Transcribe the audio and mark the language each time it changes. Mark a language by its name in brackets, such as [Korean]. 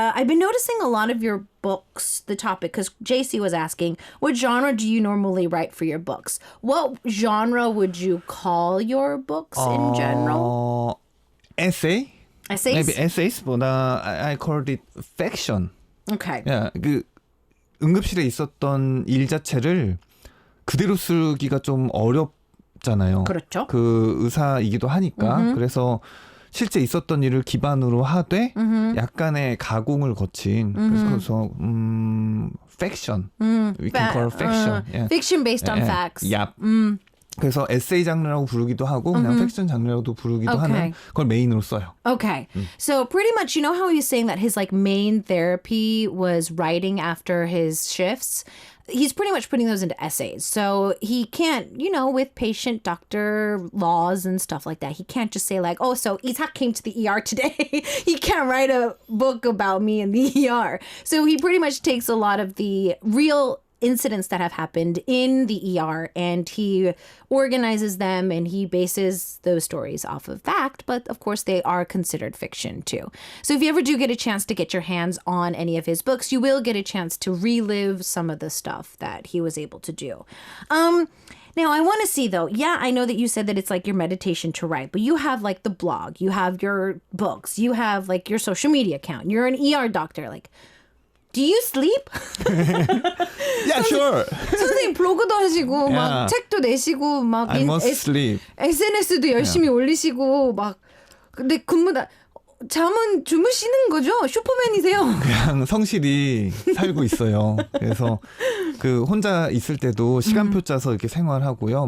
[English] I've been noticing a lot of your books, the topic, because JC was asking, what genre do you normally write for your books? What genre would you call your books in general? Essay? Essays? Maybe essays, but I called it fiction. Okay. Yeah, [Korean] 그 응급실에 있었던 일 자체를 그대로 쓰기가 좀 어렵잖아요. 그렇죠. 그 의사이기도 하니까. 그래서 실제 있었던 일을 기반으로 하되 약간의 가공을 거친 그래서 fiction. [English] We can call it fiction. Yeah. Fiction based on yeah. facts. Yep. [Korean] 그래서 에세이 장르라고 부르기도 하고 그냥 팩션 장르라고도 부르기도 하는 그걸 메인으로 써요. [English] Okay. So pretty much, you know how he was saying that his main therapy was writing after his shifts? He's pretty much putting those into essays. So he can't, with patient doctor laws and stuff like that, he can't just say so Ishak came to the ER today. He can't write a book about me in the ER. So he pretty much takes a lot of the real incidents that have happened in the ER and he organizes them and he bases those stories off of fact, but of course they are considered fiction too. So if you ever do get a chance to get your hands on any of his books, you will get a chance to relive some of the stuff that he was able to do. Now, I want to see, though, I know that you said that it's your meditation to write, but you have the blog, you have your books, you have your social media account, you're an ER doctor, do you sleep? Yeah, sure. [Korean] 선생님 블로그도 하시고 막 책도 내시고 막 [English] I must sleep. [Korean] SNS도 열심히 올리시고 막 근데 잠은 주무시는 거죠? 슈퍼맨이세요? 그냥 성실히 살고 있어요. 그래서 혼자 있을 때도 시간표 짜서 이렇게 생활하고요.